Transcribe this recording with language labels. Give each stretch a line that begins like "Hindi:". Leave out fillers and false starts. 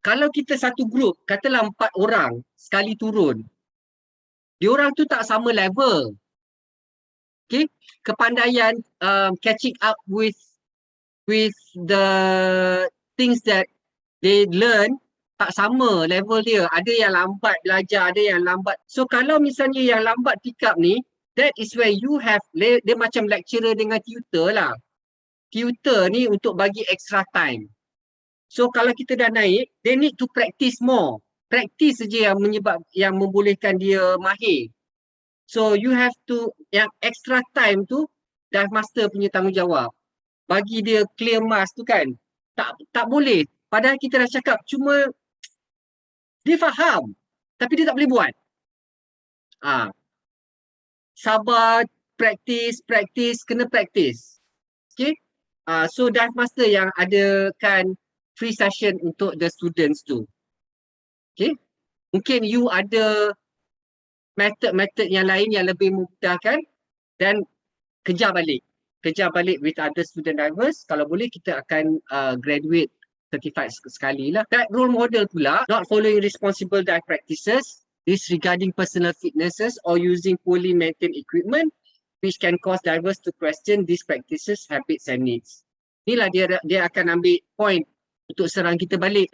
Malay: Kalau kita satu group, katalah 4 orang sekali turun, diorang tu tak sama level. Okay. Kepandaian
English: catching up with the things that they learn
Malay: tak sama level dia. Ada yang lambat belajar, ada yang lambat. So kalau misalnya yang lambat pick up ni,
English: that is where you have,
Malay: dia macam lecturer dengan tutor lah. Tutor ni untuk bagi extra time. So kalau kita dah naik,
English: they need to practice more.
Malay: Practice saja yang membolehkan dia mahir.
English: So you have to, yang extra time tu, dive master
Malay: punya tanggungjawab. Bagi dia clear mask tu kan, tak boleh. Padahal kita dah cakap, cuma dia faham, tapi dia tak boleh buat. Sabar, practice, kena practice. Okay. So dive master yang adakan
English: free session untuk the students tu. Okay.
Malay: Mungkin you ada method-method yang lain yang lebih memudahkan dan kejar balik. Kejar balik
English: with other student drivers.
Malay: Kalau boleh kita akan graduate certified sekali lah.
English: That role model pula, not following responsible dive practices, disregarding personal fitnesses or using poorly maintained equipment which can cause divers to question these practices, habits and needs.
Malay: Inilah dia akan ambil point untuk serang kita balik.